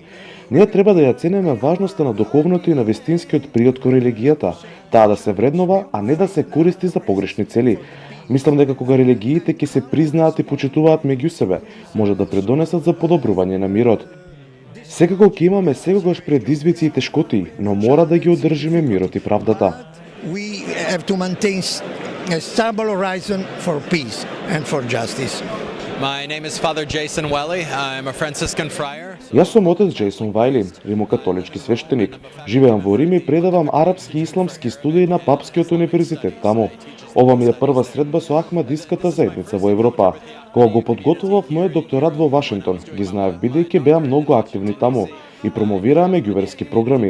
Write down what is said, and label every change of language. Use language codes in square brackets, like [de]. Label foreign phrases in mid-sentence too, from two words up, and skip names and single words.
[mk] Ние треба да ја цениме важноста на духовното и на вистинскиот приод кон религијата, таа да се вреднова, а не да се користи за погрешни цели. Мислам дека кога религиите ќе се признаат и почитуваат меѓу себе, може да предонесат за подобрување на мирот. Секако ќе имаме секогаш предизвици и тешкоти, но мора да ги одржиме мирот и правдата. [en] we have to maintain a stable horizon for peace and for justice. My name is Father Jason Welly. I'm a Franciscan friar. [mk] Јас сум отец Джейсон Вајли, римокатолички свештеник. Живеам во Рим и предавам арапски и исламски студии на Папскиот универзитет таму. Ова ми е прва средба со Ахмадиската заедница во Европа. Кога го подготвував мојот докторат во Вашингтон, ги знаев бидејќи беа многу активни таму и промовираа меѓуверски програми.